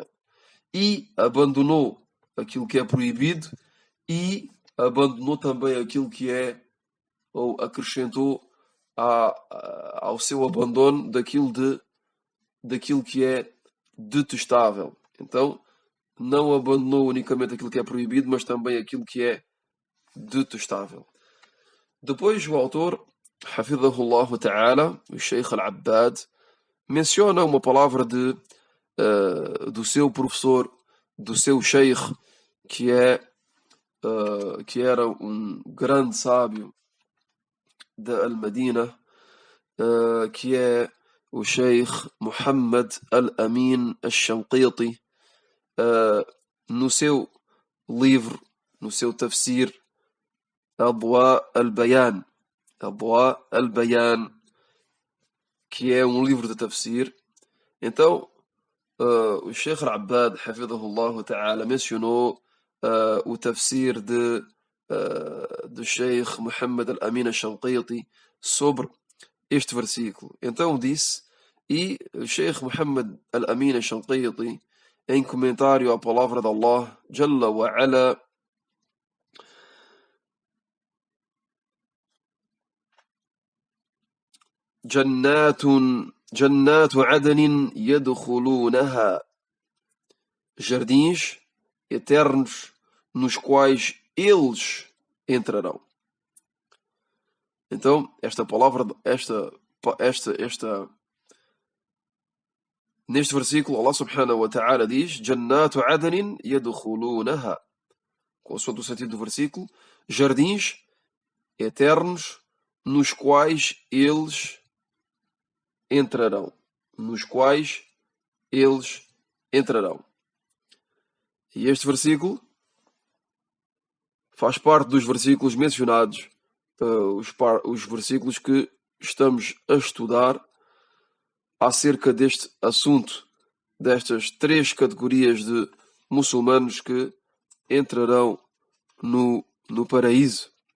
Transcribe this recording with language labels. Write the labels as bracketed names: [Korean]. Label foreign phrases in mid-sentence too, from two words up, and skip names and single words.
[Portuguese] E abandonou aquilo que é proibido e abandonou também aquilo que é, ou acrescentou ao seu abandono daquilo que é detestável. Então, não abandonou unicamente aquilo que é proibido, mas também aquilo que é detestável. Depois o autor, [Arabic] حفظه الله تعالى, [Portuguese] o Sheikh al-Abbad, menciona uma palavra do seu professor, do seu Sheikh, que era um grande sábio da Al-Madina, que é o Sheikh Muhammad al-Amin al-Shanqiti, no seu livro, no seu tafsir, Adwa al-Bayan, que é um livro de tafsir. Então, o Sheikh al-Abbad, [Arabic] حفظه الله تعالى, [Portuguese] mencionou o tafsir do Sheikh Muhammad al-Amin al-Shanqiti sobre este versículo. Então disse, e o Sheikh Muhammad al-Amin al-Shanqiti, em comentário à palavra de Allah, [Arabic] جل وعلا, جنات جنات عدن يدخلونها. [Portuguese] Jardins eternos nos quais eles entrarão. Então, esta palavra, neste versículo, Allah [Arabic] سبحانه وتعالى [Portuguese] diz: [Arabic] جنات عدن يدخلونها. [Portuguese] Consoante o sentido do versículo, jardins eternos nos quais eles entrarão. Nos quais eles entrarão. E este versículo faz parte dos versículos mencionados, os versículos que estamos a estudar acerca deste assunto, destas 3 categorias de muçulmanos que entrarão no paraíso.